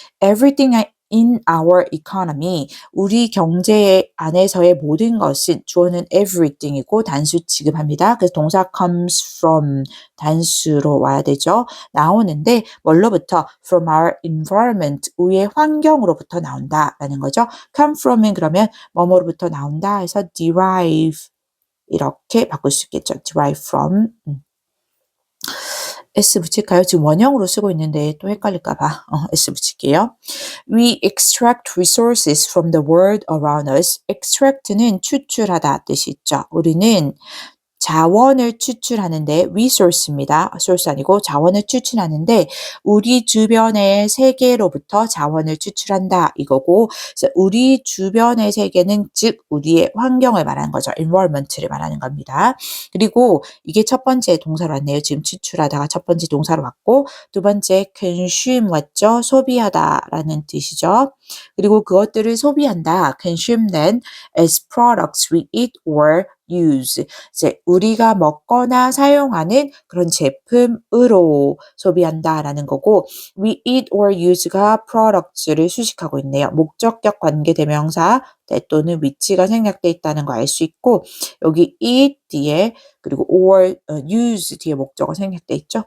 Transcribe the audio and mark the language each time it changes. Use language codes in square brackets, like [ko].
[en] Everything in our economy [ko] 우리 경제 안에서의 모든 것은 주어는 everything이고 단수 취급합니다. 그래서 동사 comes from 단수로 와야 되죠. 나오는데 뭘로부터? [en] from our environment [ko] 우리의 환경으로부터 나온다라는 거죠. come from은 그러면 뭐뭐로부터 나온다 해서 derive 이렇게 바꿀 수 있겠죠. derive from S 붙일까요? 지금 원형으로 쓰고 있는데 또 헷갈릴까 봐 S 붙일게요. [en] We extract resources from the world around us. [ko] extract는 추출하다 뜻이 있죠. 우리는 자원을 추출하는데 resource입니다. source 아니고 자원을 추출하는데 우리 주변의 세계로부터 자원을 추출한다 이거고 그래서 우리 주변의 세계는 즉 우리의 환경을 말하는 거죠. environment를 말하는 겁니다. 그리고 이게 첫 번째 동사로 왔네요. 지금 추출하다가 첫 번째 동사로 왔고 두 번째 consume 왔죠. 소비하다라는 뜻이죠. 그리고 그것들을 소비한다. [en] consume them as products we eat or use. [ko] 이제 우리가 먹거나 사용하는 그런 제품으로 소비한다라는 거고 [en] we eat or use [ko] 가 products를 수식하고 있네요. 목적격 관계대명사 또는 위치가 생략돼 있다는 거 알 수 있고 여기 eat 뒤에 그리고 or use 뒤에 목적어 생략돼 있죠.